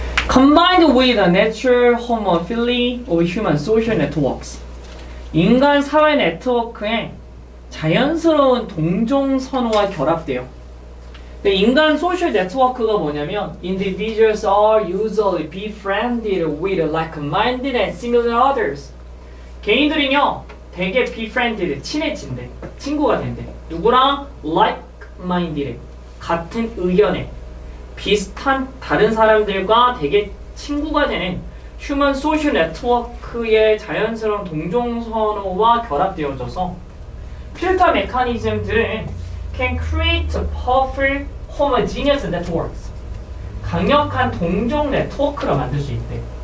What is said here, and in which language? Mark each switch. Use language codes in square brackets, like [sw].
[en] Combined with the natural homophily of human social networks. [ko] 인간 사회 네트워크에 자연스러운 동종 선호와 결합돼요. 근데 인간 소셜 네트워크가 뭐냐면 [en] individuals are usually befriended with like-minded and similar others. [ko] 개인들은요 되게 befriended, 친해진대. 친구가 된대. 누구랑? like-minded, 같은 의견에 비슷한 다른 사람들과 되게 친구가 되는 휴먼 소셜 네트워크의 자연스러운 동종선호와 결합되어져서 필터 메커니즘들은 [en] can create powerful homogeneous networks [ko] 강력한 동종 네트워크를 만들 수 있대.